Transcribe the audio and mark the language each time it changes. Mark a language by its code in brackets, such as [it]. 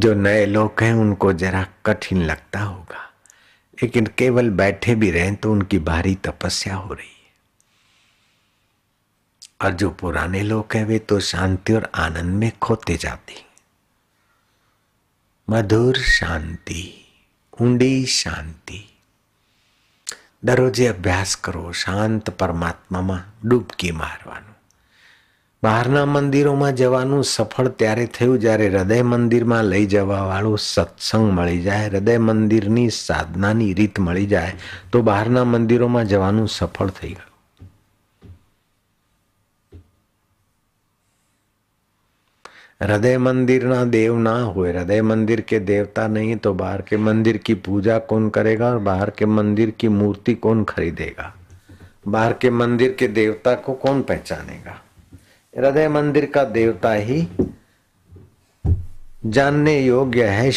[hi] जो नए लोग हैं उनको जरा कठिन लगता होगा, लेकिन केवल बैठे भी रहें तो उनकी भारी तपस्या हो रही है। और जो पुराने लोग हैं वे तो शांति और आनंद में खोते जाते हैं। मधुर शांति, ઊંડી शांति। दररोजे अभ्यास करो, [gu] શાંત પરમાત્મામાં ડૂબકી મારવાનું। બહારના મંદિરોમાં જવાનું સફળ ત્યારે થયું જ્યારે હૃદય મંદિરમાં લઈ જવા વાળું સત્સંગ મળી જાય, હૃદય મંદિરની સાધનાની રીત મળી જાય તો બહારના મંદિરોમાં જવાનું સફળ થઈ ગયું। [hi] हृदय मंदिर ना देव ना हुए, हृदय मंदिर के देवता नहीं तो बाहर के मंदिर की पूजा कौन करेगा और बाहर के मंदिर की मूर्ति कौन खरीदेगा। बाहर के मंदिर के देवता को कौन पहचानेगा। हृदय मंदिर का देवता ही जानने योग्य है।